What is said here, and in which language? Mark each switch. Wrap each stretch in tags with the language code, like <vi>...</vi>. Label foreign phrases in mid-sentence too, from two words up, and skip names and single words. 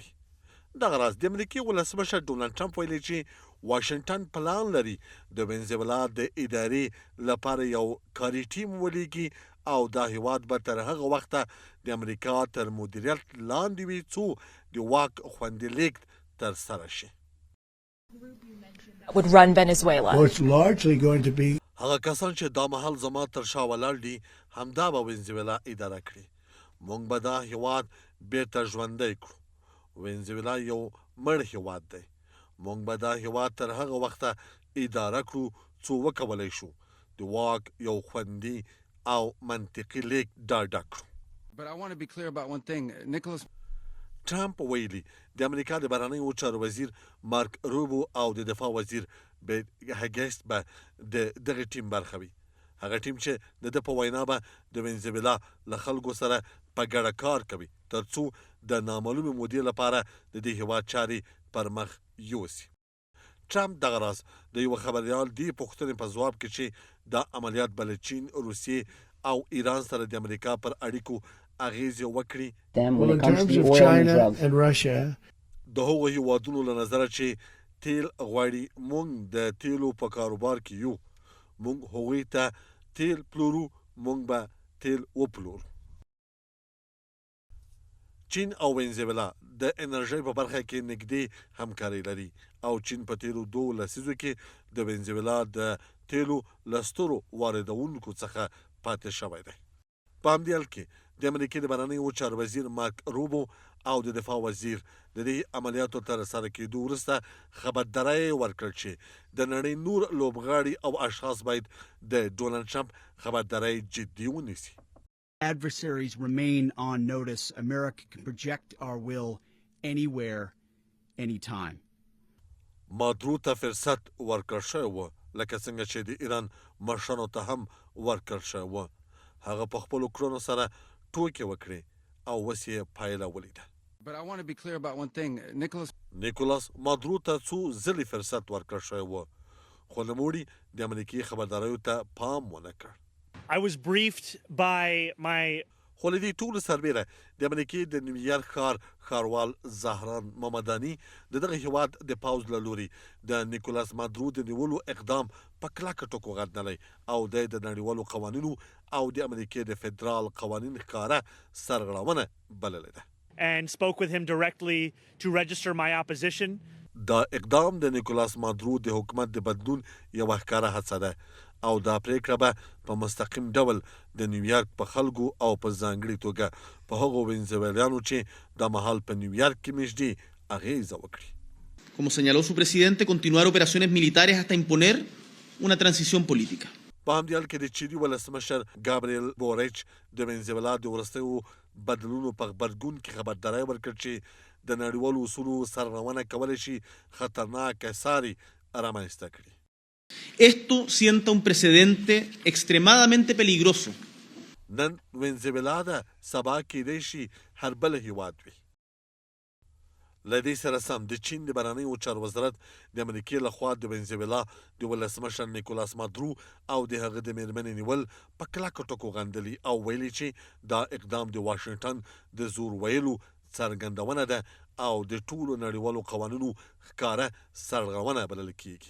<ps>دغه راز د امریکې ولسمشر ډونالډ ټرمپ ویلي چې واشنګټن پلان لري د وینزویلا د ادارې لپاره یو کاري ټیم ولیږي او دا هیواد به تر هغه وخته د امریکا تر مدیریت لاندې وي څو د واک خوندي لیږد ترسره شي.</ps> <en>Would run Venezuela. Well, it's largely going to be</en> <ps>هغه کسان چې دا مهال زما تر شا ولاړ دي همدا به وینزویلا اداره کړي. موږ به دا هیواد بیرته ژوندی کړو. وینزویلا یو مړ هیواد دی. موږ به دا هیواد تر هغه وخته اداره کړو څو وکولی شو د واک یو خوندي او منطقي لیک ډاډه کړو.</ps> <en>But I want to be clear about one thing. Nicholas</en> <ps>ټرمپ ویلي د امریکا د بهرنیو چارو وزیر مارک روبو او د دفاع وزیر بیت هګسټ به د دغه ټیم برخه وي. هغه ټیم چې د ده په وینا به د وینزویلا له خلکو سره په ګډه کار کوي تر څو د نامعلومې مودې لپاره د دې هیواد چارې پر مخ یوسي. ټرمپ دغه راز د یو خبریال دې پوښتنې په ځواب کې چې دا عملیات به له چین، روسیې او ایران سره د امریکا پر اړیکو اغیزې وکړي.</ps> <en>well, in terms of China and Russia.</en> <ps>د هغو هیوادونو له نظره چې تیل غواړي موږ د تیلو په کاروبار کې یو. موږ هغوی ته تیل پلورو، موږ به تیل وپلورو. چین او وینزویلا د انرژۍ په برخه کې نږدې همکاري لري او چین په تیرو 2 لسیزو کې د وینزویلا د تیلو له سترو واردونکو څخه پاتې شوی دی. په همدې حال کې د امریکې د بهرنیو چارو وزیر مارک روبو او د دفاع وزیر د دې عملیاتو تر سره کېدو وروسته خبرداری ورکړ چې د نړۍ نور لوبغاړي او اشخاص باید د ډونالډ ټرمپ خبرداری جدي ونیسي.</ps> <en>Adversaries remain on notice. America can project our will anywhere, anytime.</en> <ps>مادورو ته فرصت ورکړ شوی و لکه څنګه چې د ایران مشرانو ته هم ورکړ شوی و. هغه په خپلو کړنو سره ټوکې وکړې او اوس یې پایله ولیده.</ps> <en>But I want to be clear about one thing.</en> <ps>نیکولاس مادورو ته څو ځلې فرصت ورکړ شوی و خو نوموړي د امریکې خبرداریو ته پام ونه کړ.</ps> <en>I was briefed by my</en> <ps>خو له دې ټولو سربیره د امریکې د نیویارک ښاروال زهران ممداني د دغه هیواد د پوځ له لوري د نیکولاس مادورو د نیولو اقدام په کلکه ټکو غندلی او د نړیوالو قوانینو او د امریکې د فدرال قوانین ښکاره سرغړونه بللې ده.</ps> <en>and spoke with him directly to register my opposition.</en> <ps>دا اقدام د نیکولاس مادورو د حکومت د بدلون یوه ښکاره هڅه ده او دا پریکړه به په مستقیم ډول د نیویارک په خلکو او په ځانګړې توګه په هغو وینزویلیانو چې د مهال په نیویارک کې مېږدي اغیزه وکړي.</ps> <es>Como señaló su presidente, continuar operaciones militares hasta imponer una transición política.</es> <ps>په همدې حال کې د چیلي ولسمشر ګابریل بوریچ د وینزویلا د وروستیو بدلونونو په غبرګون کې خبرداری ورکړ چې د نړیوالو اصولو سرغړونه کولی شي خطرناکه ساري رامنځته کړي.</ps> <es>Esto sienta un precedente extremadamente peligroso.</es> <ps>نن وینزویلا ده سبا کېدی شي هر بل هیواد وي. له دې سره سم د چین د بهرنیو چارو وزارت د امریکې لخوا د وینزویلا د ولسمشر نیکولاس مادورو او د هغه د میرمنې نیول په کلکو ټکو غندلي او ویلي چې دا اقدام د واشنګټن د زور ویلو څرګندونه ده او د ټولو نړیوالو قوانینو ښکاره سرغړونه بلل کیږي.</ps>